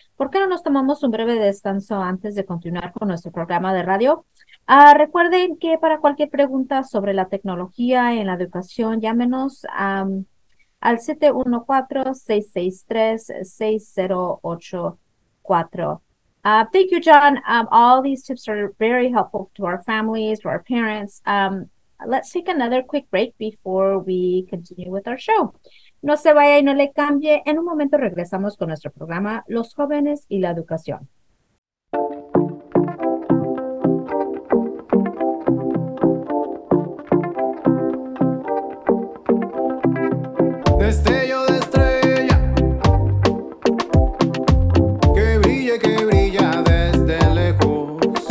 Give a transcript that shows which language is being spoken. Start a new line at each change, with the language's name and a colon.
Spanish: ¿Por qué no nos tomamos un breve descanso antes de continuar con nuestro programa de radio? Recuerden que para cualquier pregunta sobre la tecnología en la educación, llámenos al 714-663-6084.
English: Thank you, John. All these tips are very helpful to our families, to our parents. Let's take another quick break before we continue with our show.
Spanish: No se vaya y no le cambie. En un momento regresamos con nuestro programa Los Jóvenes y la Educación. Destello de estrella, que brille, que brilla desde lejos.